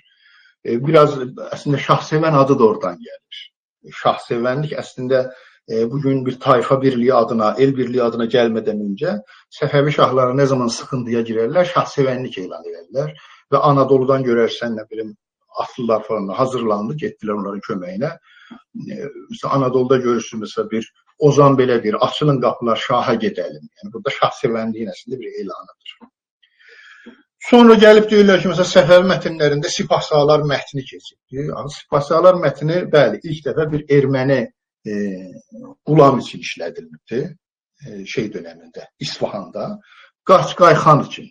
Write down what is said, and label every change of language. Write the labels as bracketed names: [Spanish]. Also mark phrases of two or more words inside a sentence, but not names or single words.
[Azerbaijani] Biraz əslində şahsevən adı da oradan gəlir. Şahsevənlik əslində bugün bir tayfa birliği adına, el birliği adına gəlmədən öncə Səfəvi şahları [Turkish] ne zaman sıkıntıya girərlər, [Azerbaijani] şahsevənlik elan ederlər. Ve Anadolu'dan görərsən, nə bilim, atlılar falan hazırlandı, getdilər onların köməyinə. [Turkish] Mesela Anadolu'da görürsün, [Azerbaijani] mesela bir Ozan belə deyir, açılın qapılar, şaha gedəlim. Yani burada şahsevənliyin əslində bir elanıdır. Sonra gəlib deyirlər ki, mesela Səfəvi mətnlərində Sipahsalar mətni keçirdi. Sipahsalar mətni, bəli, ilk dəfə bir erməni qulam için işlədilmişdi, şey dönemində, İsfahanda, Qaçqay xan için.